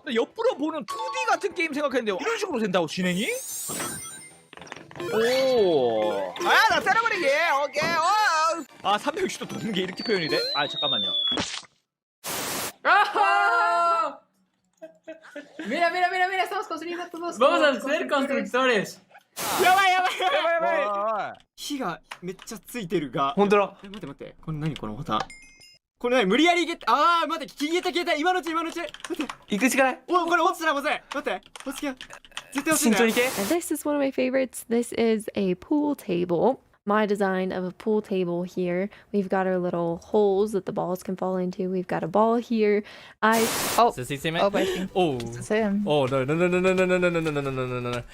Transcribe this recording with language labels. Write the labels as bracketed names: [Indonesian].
[Korean] 옆으로 보는 2D 같은 게임 생각했는데 이런 식으로 된다고 진행이? 오. 나 때려버리게. 오케이. 아, 360도 도는 게 이렇게 표현이 돼? 아, 잠깐만요. 아하! [Spanish] Mira, estamos construyendo todos. Vamos a ser constructores. [Japanese] やばい。火がめっちゃついてるが。ほんとだ。待って。これ何このボタン。これ何無理やりゲット。ああ、待って。消えた。今のうち。待って。行くしかない。お、これ落ちたらまずい。待って。落ちて。絶対落ちて。 [English] This is one of my favorites. This is a pool table. My design of a pool table here. We've got our little holes that the balls can fall into. We've got a ball here. Does he see me? Oh, I think Oh. it's him. Oh, no. Help!